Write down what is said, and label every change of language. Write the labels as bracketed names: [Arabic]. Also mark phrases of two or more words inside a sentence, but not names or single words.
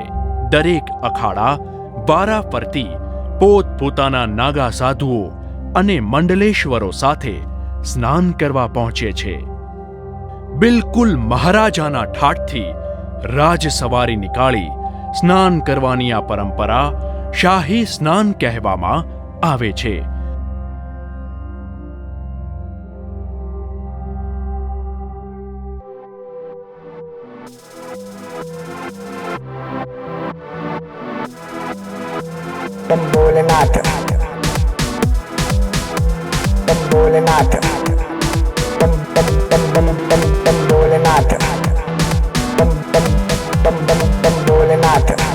[Gujarati] દરેક અખાડા વારા ફરતી પોતપોતાના નાગા સાધુઓ અને મંડલેશ્વરો સાથે સ્નાન કરવા પહોંચે છે. બિલકુલ મહારાજાના ઠાઠથી રાજ સવારી નીકાળી સ્નાન કરવાની આ પરંપરા શાહી સ્નાન કહેવામાં આવે છે. [Hindi] बम भोलेनाथ बम भोलेनाथ बम बम बम बम बम बम भोलेनाथ बम बम बम बम बम भोलेनाथ